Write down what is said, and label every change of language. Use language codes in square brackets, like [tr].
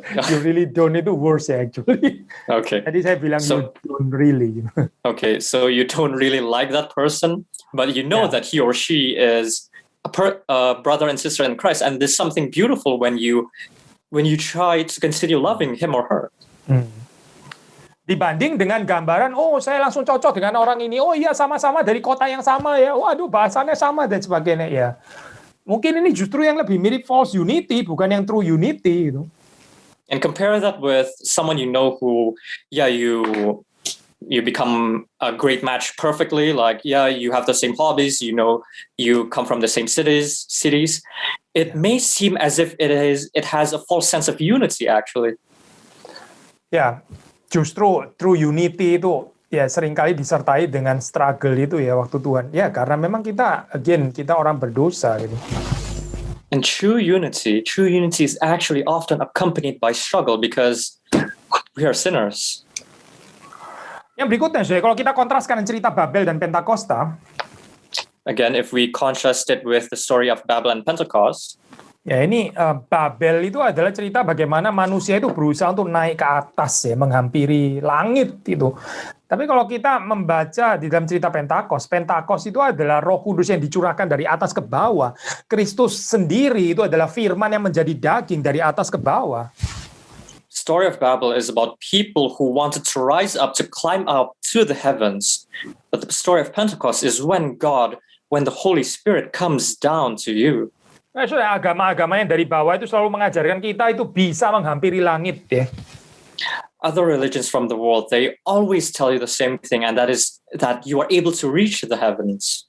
[en] You really don't [id] itu [en] worse actually. Okay. [id] Jadi saya bilang [en] you don't really. Okay, so you don't really like that person, but you know that he or she is a brother and sister in Christ, and there's something beautiful when you try to continue loving him or her. [id] Dibanding dengan gambaran, saya langsung cocok dengan orang ini, iya sama-sama dari kota yang sama ya, waduh bahasanya sama dan sebagainya ya. Mungkin ini justru yang lebih mirip false unity, bukan yang true unity gitu. [en] And compare that with someone you know who, you become a great match perfectly. Like, you have the same hobbies, you come from the same cities. It may seem as if it has a false sense of unity, actually. [id] Ya, justru true unity itu ya seringkali disertai dengan struggle itu ya waktu Tuhan. Ya karena memang kita orang berdosa gitu. [en] And true unity is actually often accompanied by struggle because we are sinners. [id] Yang berikutnya, kalau kita kontraskan cerita Babel dan Pentakosta, [en] again, if we contrast it with the story of Babel and Pentecost, [id] ya ini Babel itu adalah cerita bagaimana manusia itu berusaha untuk naik ke atas ya, menghampiri langit itu. Tapi kalau kita membaca di dalam cerita Pentakos itu adalah Roh Kudus yang dicurahkan dari atas ke bawah. Kristus sendiri itu adalah firman yang menjadi daging dari atas ke bawah. [en] Story of Babel is about people who wanted to rise up to climb up to the heavens. But the story of Pentecost is when the Holy Spirit comes down to you. [id] Nah, agama-agama yang dari bawah itu selalu mengajarkan kita itu bisa menghampiri langit ya. [en] Other religions from the world, they always tell you the same thing, and that is that you are able to reach the heavens.